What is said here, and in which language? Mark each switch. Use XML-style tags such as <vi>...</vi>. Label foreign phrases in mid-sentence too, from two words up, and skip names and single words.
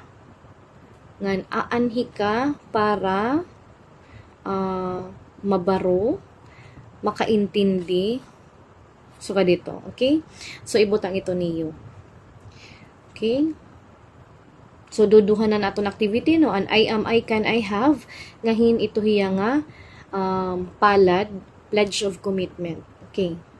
<war>Ngan aanhi ka para mabaro, makaintindi. So, ka dito. Okay? So, ibutang ito niyo. Okay? So, duduhan na naton activity, no?</war> <en>An I am, I can, I have.</en> <war>Ngahin ito hiya nga palad,</war> <en>pledge of commitment. Okay.</en>